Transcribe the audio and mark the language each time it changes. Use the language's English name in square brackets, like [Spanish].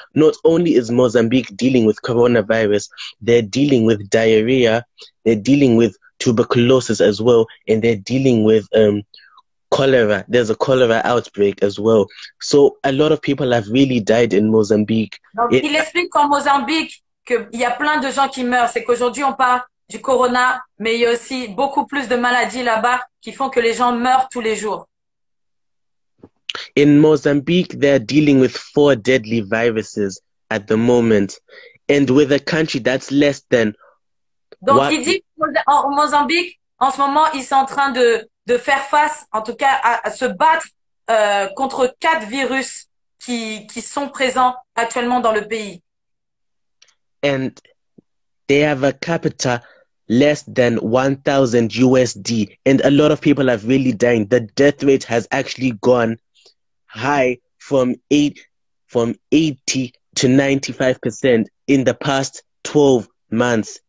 [English] Not only is Mozambique dealing with coronavirus, they're dealing with diarrhea, they're dealing with tuberculosis as well, and they're dealing with cholera. There's a cholera outbreak as well. So a lot of people have really died in Mozambique. [French] Donc, il explique qu'en Mozambique, qu'il y a plein de gens qui meurent. C'est qu'aujourd'hui, on parle du corona, mais il y a aussi beaucoup plus de maladies là-bas qui font que les gens meurent tous les jours. [English] In Mozambique, they're dealing with 4 deadly viruses at the moment. And with a country that's less than... [French] Donc, il dit qu'en Mozambique, en ce moment, ils sont en train de faire face, en tout cas, à se battre contre 4 virus qui sont présents actuellement dans le pays. [English] And they have a capita less than 1,000 USD. And a lot of people have really died. The death rate has actually gone high from 80 to 95% in the past 12 months.